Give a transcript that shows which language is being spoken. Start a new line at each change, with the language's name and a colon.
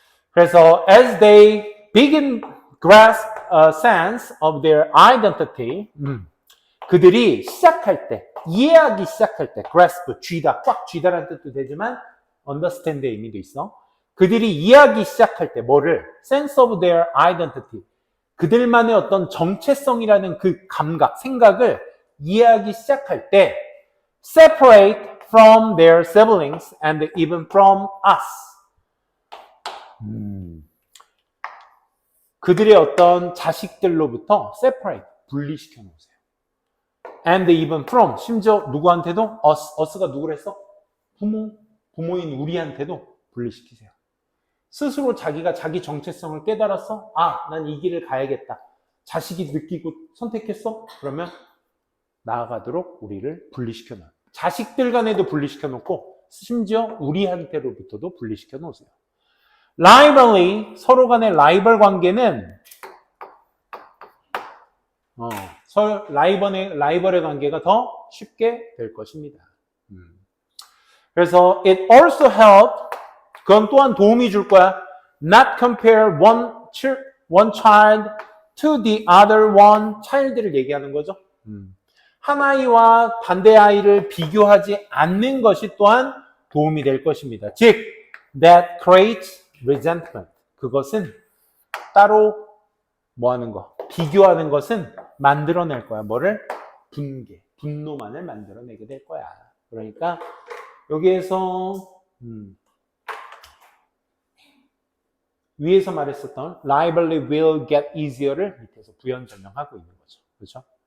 Korean: 그래서
English: as they begin grasp a sense of their identity,
Korean: 그들이 시작할 때, 이해하기 시작할 때, grasp, 쥐다, 꽉 쥐다라는 뜻도 되지만 understand의 의미도 있어. 그들이 이해하기 시작할 때 뭐를?
English: sense of their identity,
Korean: 그들만의 어떤 정체성이라는 그 감각, 생각을 이해하기 시작할 때
English: separate from their siblings and even from us.
Korean: 그들의 어떤 자식들로부터 separate, 분리시켜 놓으세요.
English: And even from,
Korean: 심지어 누구한테도 us가 누구랬어? 부모인 우리한테도 분리시키세요. 스스로 자기가 자기 정체성을 깨달았어? 난 이 길을 가야겠다. 자식이 느끼고 선택했어? 그러면 나아가도록 우리를 분리시켜 놓아요. 자식들 간에도 분리시켜 놓고 심지어 우리한테로부터도 분리시켜 놓으세요. Rivalry, 서로 간의 라이벌 관계는 라이벌의 관계가 더 쉽게 될 것입니다. 그래서
English: it also help,
Korean: 그건 또한 도움이 줄 거야.
English: Not compare one child to the other one.
Korean: child를 얘기하는 거죠. 한 아이와 반대 아이를 비교하지 않는 것이 또한 도움이 될 것입니다.
English: 즉, that creates resentment.
Korean: 그것은 따로 뭐하는 거? 비교하는 것은 만들어낼 거야. 뭐를? 분노만을 만들어내게 될 거야. 그러니까 여기에서 위에서 말했었던
English: rivalry will get easier
Korean: 를 밑에서 부연절명하고 있는 거죠. 그렇죠?